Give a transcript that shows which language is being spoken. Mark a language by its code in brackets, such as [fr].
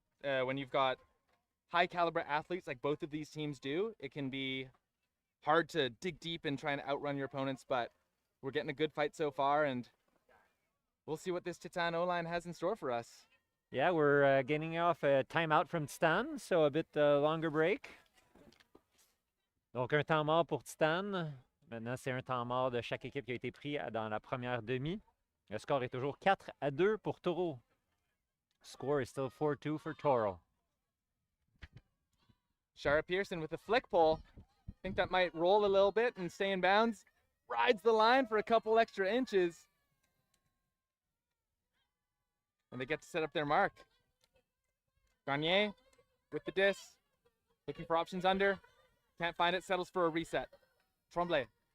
[en] When you've got high caliber athletes like both of these teams do, it can be hard to dig deep and try and outrun your opponents, but we're getting a good fight so far, and we'll see what this Titane O-line has in store for us. Yeah, we're getting off a timeout from Titane, so a bit longer break. [fr] Donc un temps mort pour Titane. Maintenant, c'est un temps mort de chaque équipe qui a été pris dans la première demi. Le score est toujours 4-2 pour Toro. [en] Score is still 4-2 for Toro. Shara Pearson with the flick pull. I think that might roll a little bit and stay in bounds. Rides the line for a couple extra inches. And they get to set up their mark. Garnier with the disc. Looking for options under. Can't find it. Settles for a reset. Tremblay.